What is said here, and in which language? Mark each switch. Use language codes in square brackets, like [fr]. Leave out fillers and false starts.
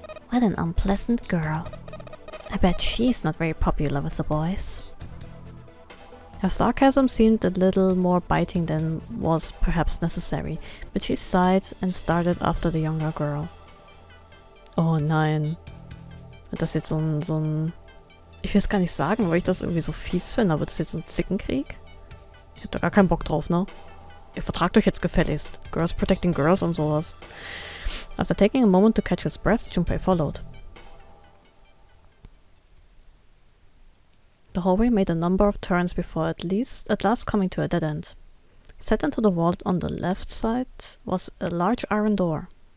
[en] What an unpleasant girl. I bet she's not very popular with the boys. Her sarcasm seemed a little more biting than was perhaps necessary, but she sighed and started after the younger girl. [de] Oh nein. Wird das jetzt so ein... Ich will es gar nicht sagen, weil ich das irgendwie so fies finde, aber das ist jetzt so ein Zickenkrieg? Ich hab da gar keinen Bock drauf, ne? Ihr vertragt euch jetzt gefälligst. [en] Girls protecting girls [de] und sowas. [en] After taking a moment to catch his breath, Junpei followed. The hallway made a number of turns before at last coming to a dead end. Set into the wall on the left side was a large iron door.